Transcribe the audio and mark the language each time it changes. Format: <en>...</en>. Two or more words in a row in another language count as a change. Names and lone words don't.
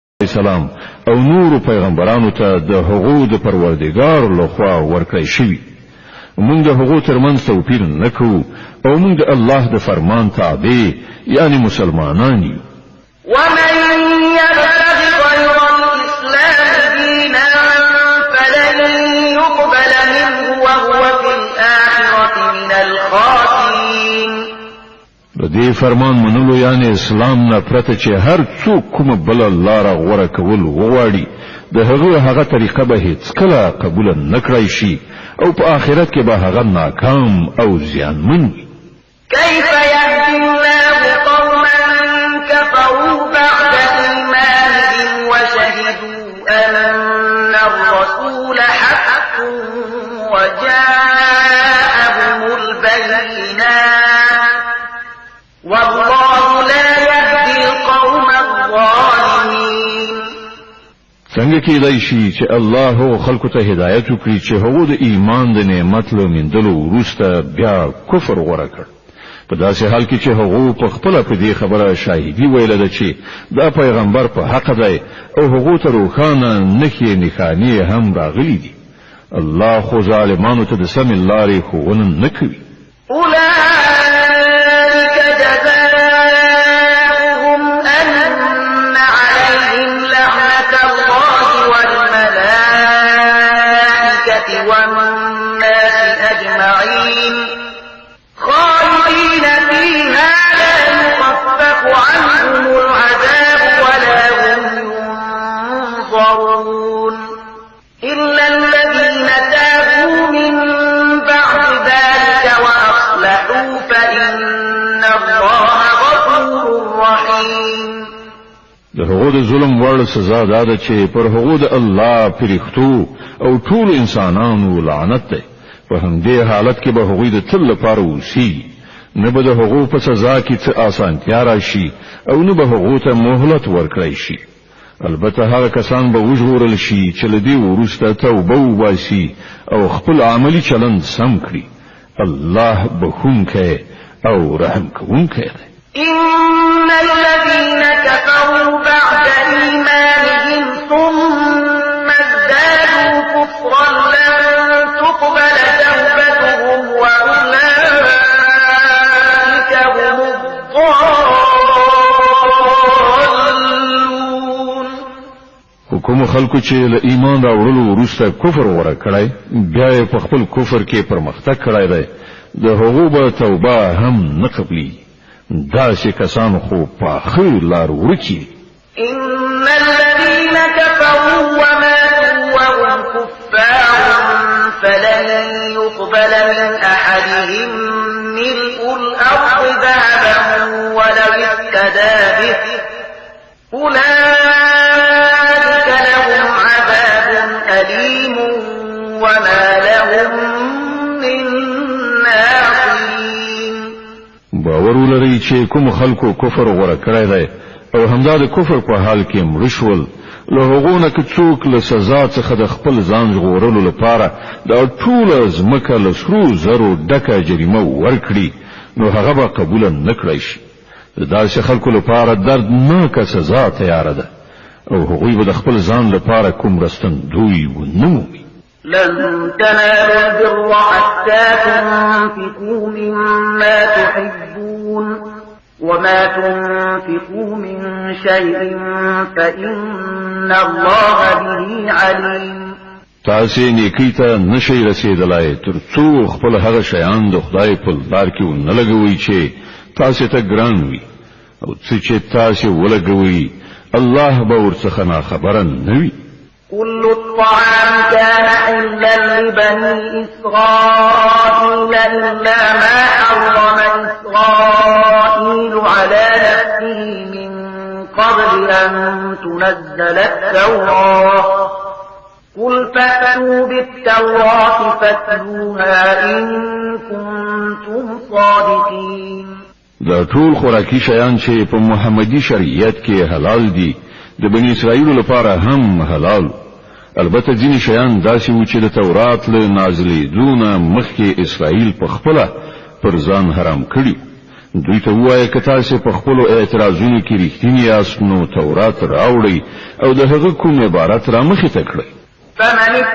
<ps>السلام او نور پیغمبرانو ته د هغو د پروردګار لخوا ورکړی شوی موږ د هغو ترمنځ توپیر نکوو او موږ د الله د فرمان تابع یعنی مسلمانان یو</ps> <ar>ومن يبتغ غير الإسلام دينا فلن يقبل منه وهو في الآخرة من الخاسرين</ar> <ps>د دې فرمان منلو یعنی اسلام نه پرته چې هر څوک کوم بل لار غوړه کول وغواړي د هغه طریقه به هیڅ کله قبول نکړای شي او په آخرت کې به هغه ناکام او زیانمن وي</ps> <ar>كيف يهدي الله قوما كفروا بعد إيمانهم وشهدوا أن الرسول حق وجاءهم البينات والله لا يهدي القوم الظالمين</ar> <ps>څنګه کېدای شي چې الله خلکو ته هدایت وکړي چې هغه د ایمان د نعمت له مندلو وروسته بیا کفر غوړه کړ په داسې حال کې چې هغه په خپل په دې خبره شاهدي ویل ده چې دا پیغمبر په حق دی او هغه ته روخانه نښانې هم راغلي دي الله خو ظالمانو ته د سم لارې ښوونه نه کوي</ps> <ar>أولئك جزاؤهم أن عليهم لعنة الله والملائكة والناس أجمعين خالدين فيها لا يخفف عنهم العذاب ولا هم ينظرون إلا الذين تابوا من بعد ذلك وأصلحوا فإن الله غفور رحيم</ar> <ps>د هغو د ظلم وړ سزا ده چې پر هغو د الله پرښتو او ټول انسانانو لعنت ده په همدې حالت کې به هغوی د تل لپاره اوسي نه به د هغو په سزا کې څه آسانتیا راشي او نه به هغو ته مهلت ورکړی شي البته هغه کسان به وژغورل شي چې له دې وروسته توبه وباسي او خپل عملی چلند سم کړي الله بخونکی او رحم کوونکی دی</ps> <ar>إن الذين كفروا بعد إيمانهم ثم ازدادوا كفرا لن تقبل توبتهم وأولئك هم الضالون</ar> <ps>حکومت خلکو چې له ایمان راوړلو وروسته کفر غوړه کړی بیا یې په خپل کفر کې پرمختګ کړی دی د هغو به توبه هم نه قبلي داسې کسان خو په خیر لار ورکی</ps> <ar>إن الذين كفروا وماتوا وهم كفار فلن يقبل من أحدهم ملء الأرض ذهبا ولو افتدى به أولئك لهم عذاب أليم وما لهم من ناصرين</ar> <ps>باور ولرئ چې کوم خلکو کفر غوړه کړی دی او همدا د کفر په حال کې مړ شول له هغو نه که څوک له سزا څخه د خپل ځان ژغورلو لپاره دا ټوله ځمکه له سرو زرو ډکه جریمه ورکړي نو هغه به قبوله نه کړی شي د داسې خلکو لپاره دردناکه سزا تیاره ده او هغوی به د خپل ځان لپاره کوم رستندوی ونه مومي</ps> <ar>لن تنالوا البر حتى تنفقوا مما تحبون وما تنفقوا من شيء فإن الله به عليم</ar> <ps>تاسې نیکی ته نشئ رسیدلای تر څو خپل هغه شیان د خدای په لار کې ونه لګوي چې تاسې ته ګران وي او څه چې تاسې ولګوي الله به ورڅخه ناخبره نه وي</ps> <ar>كل الطعام كان حلا لبني إسرائيل إلا ما حرم إسرائيل على نفسه من قبل أن تنزل التوراة قل فأتوا بالتوراة فاتلوها إن كنتم صادقين</ar> <ps>دا ټول خوراکي شیان چې په محمدي شریعت کې حلال دي د بنی اسرائیل لپاره هم حلال البته ځینې شیان داسې و چې د تورات له نازلېدونه مخکې اسرائیل په خپله پر ځان حرام کړي دوی ته ووایه که تاسې په خپلو اعتراضونو کې رښتیني یاست نو تورات راوړئ او د هغه کوم عبارت را مخې ته کړئ.</ps>